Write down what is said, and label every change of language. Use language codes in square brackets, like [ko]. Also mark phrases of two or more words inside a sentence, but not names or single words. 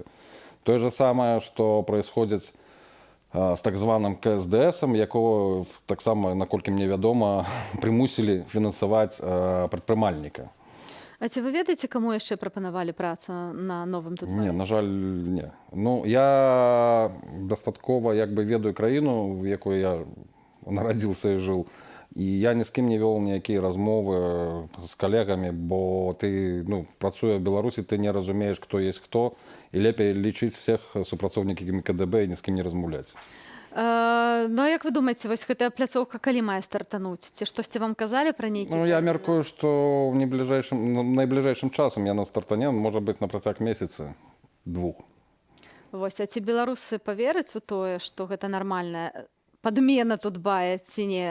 [be] Тое же самае, што праисходзіць з так званым КСДС, якого таксама, наколькі мне вядома, прымусілі фінансаваць прадпрымальніка. А ці вы ведаеце, каму яшчэ прапанавалі працу на новым Тутбаі? Не, на жаль, не. Ну, я дастаткова як бы ведаю краіну, в якой я нарадзіўся і жыў. [uk] І я ні з ким не вел ніякі розмови з колегами, бо ти, працує в Білорусі, ти не розумієш, хто є хто, і лепей лічити всіх супрацовників КДБ і ні з ким не розмовляти. Ну, а як ви думаєте, [be] ось гэта пляцоўка калі мае стартануць? Ці штосьці вам казалі пра нейкі? Я мяркую, што в найбліжэйшым часам яна стартане, можа быць, на працяг месяца, 2. Вось, а ці беларусы павераць у тое, што гэта нармальная падмена тут бае, ці не?